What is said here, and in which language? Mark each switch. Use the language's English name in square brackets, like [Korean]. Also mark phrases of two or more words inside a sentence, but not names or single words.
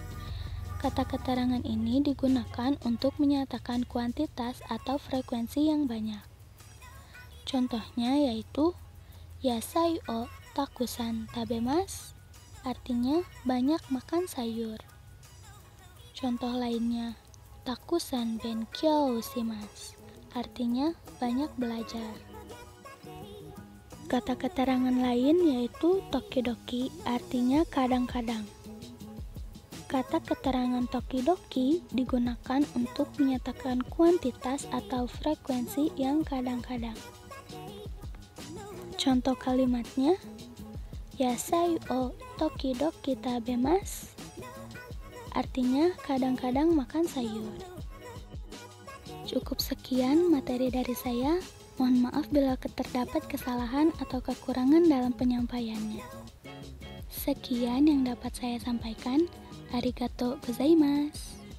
[Indonesian] Kata keterangan ini digunakan untuk menyatakan kuantitas atau frekuensi yang banyak. Contohnya yaitu [Japanese] 野菜をたくさん食べます, [Indonesian] artinya banyak makan sayur. Contoh lainnya, [Japanese] たくさん勉強します, [Indonesian] artinya banyak belajar. Kata keterangan lain yaitu tokidoki, artinya kadang-kadang. Kata keterangan tokidoki digunakan untuk menyatakan kuantitas atau frekuensi yang kadang-kadang. Contoh kalimatnya, [Japanese] 野菜を時々食べます, [Indonesian] artinya kadang-kadang makan sayur. Cukup sekian materi dari saya. Mohon maaf bila terdapat kesalahan atau kekurangan dalam penyampaiannya. Sekian yang dapat saya sampaikan. [Japanese] ありがとうございます.